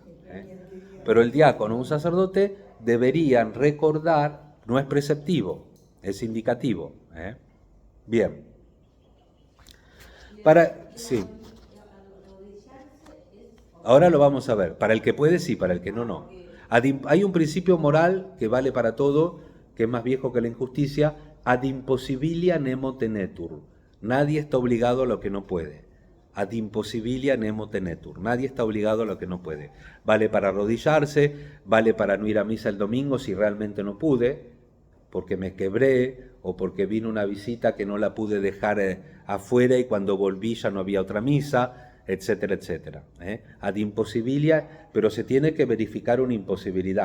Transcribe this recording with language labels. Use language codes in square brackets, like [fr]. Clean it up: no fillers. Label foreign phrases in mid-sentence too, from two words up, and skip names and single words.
[es] Pero el diácono o un sacerdote deberían recordar, no es preceptivo, es indicativo. Bien. Sí. Ahora lo vamos a ver. Para el que puede, sí, para el que no, no. Hay un principio moral que vale para todo, que es más viejo que la injusticia, [la] ad impossibilia nemo tenetur. [es] Nadie está obligado a lo que no puede. [la] Ad impossibilia nemo tenetur. [es] Nadie está obligado a lo que no puede. Vale para arrodillarse, vale para no ir a misa el domingo si realmente no pude, porque me quebré o porque vino una visita que no la pude dejar afuera y cuando volví ya no había otra misa. etcétera, etcétera. [la] Ad impossibilia, [es] pero se tiene que verificar una imposibilidad.